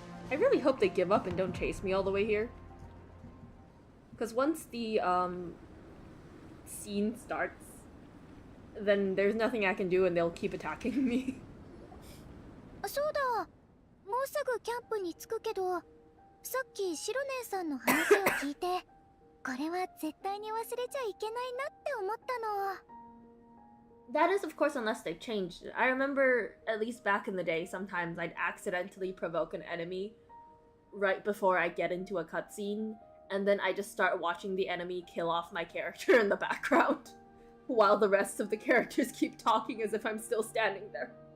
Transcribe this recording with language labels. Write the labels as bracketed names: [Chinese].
[English] I really hope they give up and don't chase me all the way here. Because once the, scene starts, then there's nothing I can do and they'll keep attacking me. [Japanese] そうだ、もうすぐキャンプに着くけど、さっきシロネンさんの話を聞いて、これは絶対に忘れちゃいけないなって思ったの。 [English] That is, of course, unless they've changed it. I remember, at least back in the day, sometimes I'd accidentally provoke an enemy right before I get into a cutscene, and then I just start watching the enemy kill off my character in the background, while the rest of the characters keep talking as if I'm still standing there.